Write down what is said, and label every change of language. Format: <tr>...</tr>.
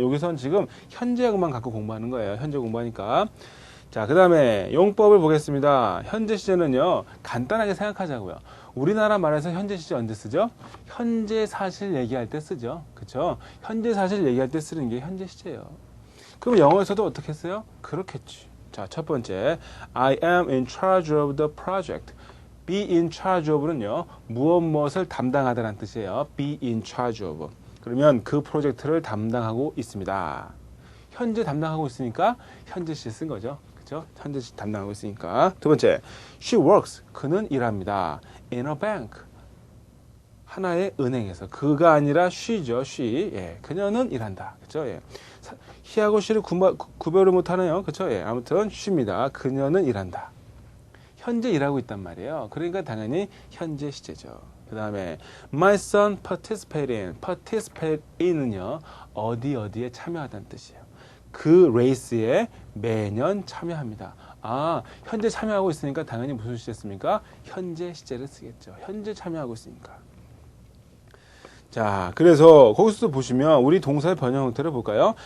<ko>여기선 지금 현재형만 갖고 공부하는 거예요. 현재 공부하니까. 자, 그 다음에 용법을 보겠습니다. 현재 시제는요, 간단하게 생각하자고요. 우리나라 말에서 현재 시제 언제 쓰죠? 현재 사실 얘기할 때 쓰죠. 그쵸? 현재 사실 얘기할 때 쓰는 게 현재 시제예요. 그럼 영어에서도 어떻게 써요? 그렇겠지. 자, 첫 번째,</ko> <en>I am in charge of the project. be in charge of</en> <ko>는요, 무엇을 담당하다라는 뜻이에요.</ko> <en>be in charge of.</en> <ko>그러면 그 프로젝트를 담당하고 있습니다. 현재 담당하고 있으니까 현재 시제 쓴 거죠. 그죠? 현재 담당하고 있으니까. 두 번째,</ko> <en>she works.</en> <ko>그는 일합니다.</ko> <en>in a bank.</en> <ko>하나의 은행에서. 그가 아니라 she죠. she. 예, 그녀는 일한다. 그죠? 예. he하고 she를 구별을 못하네요. 그죠? 예, 아무튼 she입니다. 그녀는 일한다. 현재 일하고 있단 말이에요. 그러니까 당연히 현재 시제죠. 그 다음에</ko> <en>my son participate in. participate in</en> <ko>은요, 어디에 참여하다는 뜻이에요. 그 레이스에 매년 참여합니다. 아, 현재 참여하고 있으니까 당연히 무슨 시제습니까? 현재 시제를 쓰겠죠. 현재 참여하고 있으니까. 자, 그래서 거기서도 보시면 우리 동사의 변형 형태를 볼까요?</ko>